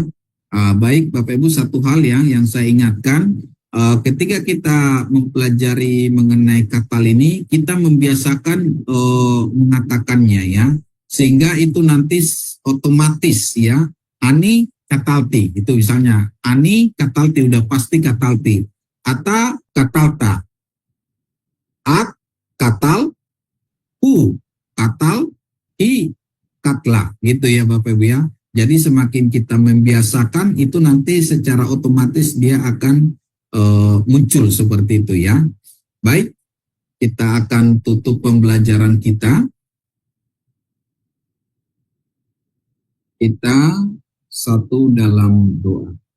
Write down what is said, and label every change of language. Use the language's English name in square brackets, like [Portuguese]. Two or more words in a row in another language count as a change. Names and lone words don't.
[Indonesian] Baik Bapak Ibu, satu hal yang saya ingatkan, ketika kita mempelajari mengenai katal ini, kita membiasakan mengatakannya ya, sehingga itu nanti otomatis ya. [Hebrew] אני קטלתי, [Indonesian] itu misalnya [Hebrew] אני קטלתי, [Indonesian] udah pasti katalti. [Hebrew] אתה קטלת, את קטל, הוא קטל, היא קטלה, [Indonesian] gitu ya Bapak Ibu ya. Jadi semakin kita membiasakan, itu nanti secara otomatis dia akan muncul seperti itu ya. Baik, kita akan tutup pembelajaran kita. Kita satu dalam doa.